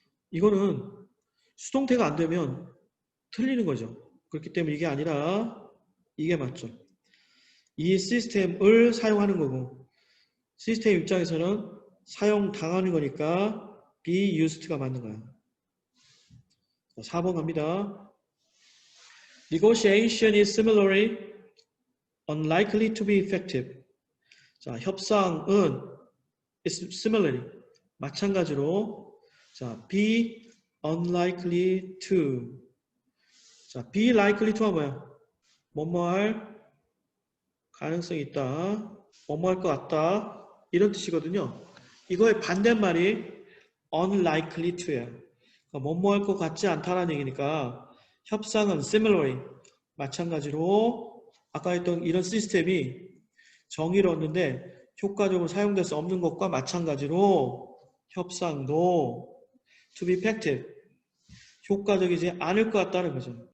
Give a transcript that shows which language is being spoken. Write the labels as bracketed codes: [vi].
[ko] 이거는 수동태가 안 되면 틀리는 거죠. 그렇기 때문에 이게 아니라 이게 맞죠. 이 시스템을 사용하는 거고 시스템 입장에서는 사용당하는 거니까 be used 가 맞는 거야. 4번 갑니다. [en] Negotiation is similarly unlikely to be effective. [ko] 자, 협상은 is similarly 마찬가지로 자, be unlikely to. 자, be likely to 가 뭐야? 뭐뭐 할 가능성이 있다. 뭐뭐 할 것 같다. 이런 뜻이거든요. 이거의 반대말이 unlikely to 야. 그러니까 뭐뭐 할 것 같지 않다라는 얘기니까 협상은 similarly 마찬가지로 아까 했던 이런 시스템이 정의로웠는데 효과적으로 사용될 수 없는 것과 마찬가지로 협상도 to be effective 효과적이지 않을 것 같다는 거죠.